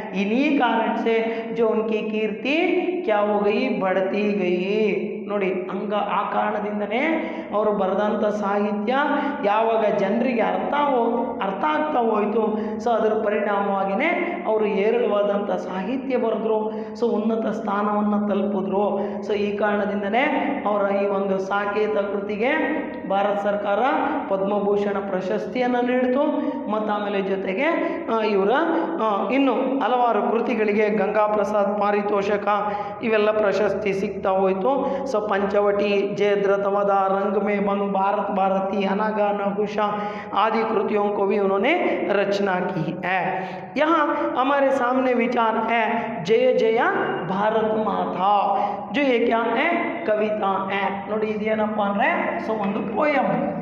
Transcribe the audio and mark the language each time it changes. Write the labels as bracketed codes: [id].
[hi] इन्हीं कारण से जो उनकी कीर्ति क्या हो गई बढ़ती गई. [kn] ನೋಡಿ ಹಂಗ ಆ ಕಾರಣದಿಂದನೇ ಅವರು ಬರೆದಂಥ ಸಾಹಿತ್ಯ ಯಾವಾಗ ಜನರಿಗೆ ಅರ್ಥ ಆಗ್ತಾ ಹೋಯಿತು, ಸೊ ಅದರ ಪರಿಣಾಮವಾಗಿಯೇ ಅವರು ಏರಳವಾದಂಥ ಸಾಹಿತ್ಯ ಬರೆದ್ರು. ಸೊ ಉನ್ನತ ಸ್ಥಾನವನ್ನು ತಲುಪಿದ್ರು. ಸೊ ಈ ಕಾರಣದಿಂದನೇ ಅವರ ಈ ಒಂದು ಸಾಕೇತ ಕೃತಿಗೆ ಭಾರತ ಸರ್ಕಾರ ಪದ್ಮಭೂಷಣ ಪ್ರಶಸ್ತಿಯನ್ನು ನೀಡಿತು. ಮತ್ತು ಆಮೇಲೆ ಜೊತೆಗೆ ಇವರ ಇನ್ನು ಹಲವಾರು ಕೃತಿಗಳಿಗೆ ಗಂಗಾ ಪ್ರಸಾದ್ ಪಾರಿತೋಷಕ ಇವೆಲ್ಲ ಪ್ರಶಸ್ತಿ ಸಿಗ್ತಾ ಹೋಯಿತು. [hi] ಸೊ पंचवटी, जयद्रथवधा, रंग में भंग, भारत भारती, अनगा, नहुषा आदि कृतियों को भी उन्होंने रचना की है. यहाँ हमारे सामने विचार है जय जय भारत माता. जो ये क्या है कविता है. [kn] ನೋಡಿ ಇದೇನಪ್ಪ ಅಂದರೆ ಸೊ ಒಂದು ಪೋಯಮ್.